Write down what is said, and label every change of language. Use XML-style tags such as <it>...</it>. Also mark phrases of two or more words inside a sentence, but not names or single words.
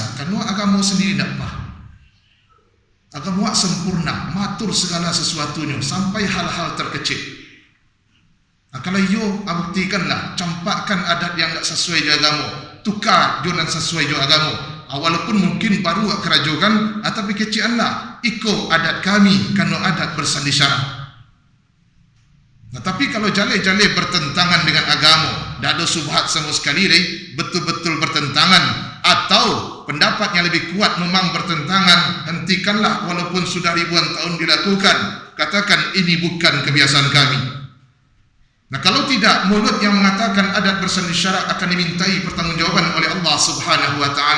<ms>Kerana agama sendiri tak apa. Agama sempurna, matur segala sesuatunya sampai hal-hal terkecil. Kalau yo buktikanlah, campakkan adat yang tak sesuai dengan agama, tukar jonan sesuai dengan agama. Walaupun mungkin baru kerajokan, tapi kecianlah ikut adat kami kerana adat bersandi syarak. Tapi kalau jale-jale bertentangan dengan agama, tak ada subhat sama sekali, betul-betul bertentangan, atau pendapat yang lebih kuat memang bertentangan, hentikanlah walaupun sudah ribuan tahun dilakukan. Katakan ini bukan kebiasaan kami. Nah, kalau tidak, mulut yang mengatakan adat bersandi syarak akan dimintai pertanggungjawaban oleh</ms> <ar>Allah Subhanahu wa taala.</ar>